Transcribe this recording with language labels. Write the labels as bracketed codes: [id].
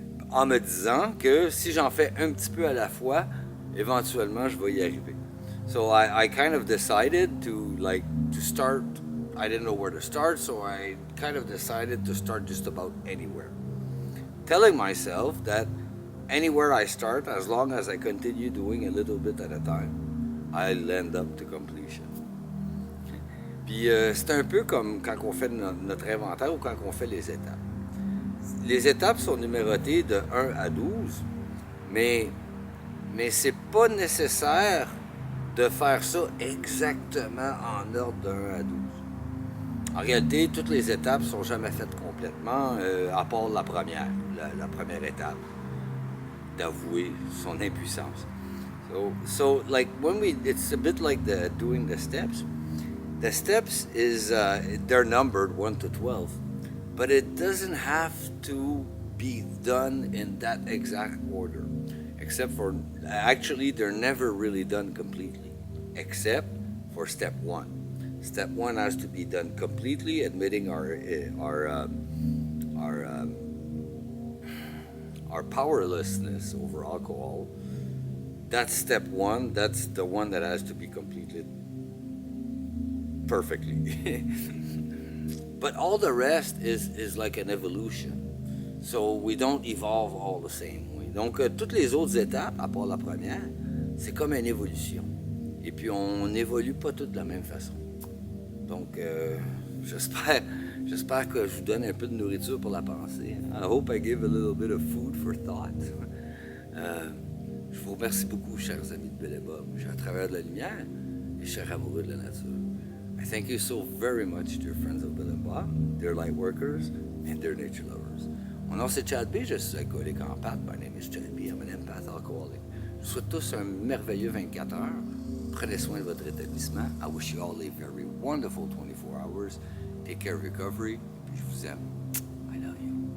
[fr] En me disant que si j'en fais un petit peu à la fois, éventuellement je vais y arriver. [en] So I kind of decided to start. I didn't know where to start, so I kind of decided to start just about anywhere. Telling myself that anywhere I start, as long as I continue doing a little bit at a time, I'll end up to completion. [fr] Puis c'est un peu comme quand on fait notre inventaire ou quand on fait les étapes. Les étapes sont numérotées de 1 à 12, mais c'est pas nécessaire de faire ça exactement en ordre de 1 à 12. En réalité, toutes les étapes sont jamais faites complètement, à part la première étape, d'avouer son impuissance. [en] So like it's a bit like doing the steps. The steps is they're numbered 1 to 12, but it doesn't have to be done in that exact order. Except for, actually, they're never really done completely, except for step 1. Step 1 has to be done completely, admitting our powerlessness over alcohol. That's step 1. That's the one that has to be completed perfectly. But all the rest is like an evolution. So we don't evolve all the same. [fr] Donc, toutes les autres étapes, à part la première, c'est comme une évolution. Et puis, on n'évolue pas toutes de la même façon. Donc, j'espère que je vous donne un peu de nourriture pour la pensée. [en] I hope I give a little bit of food for thought. [fr] Je vous remercie beaucoup, chers amis de Bellebob, chers travailleurs de la lumière et chers amoureux de la nature. [en] I thank you so very much, dear friends of Bellebob, dear light workers, and dear nature lovers. [fr] Mon nom c'est Chad B, je suis alcoolique en pâte. [en] My name is Chad B, I'm an empath alcoholic. [fr] Je vous souhaite tous un merveilleux 24 heures. Prenez soin de votre établissement. [en] I wish you all a very wonderful 24 hours. Take care of recovery. [fr] Puis je vous aime. [en] I love you.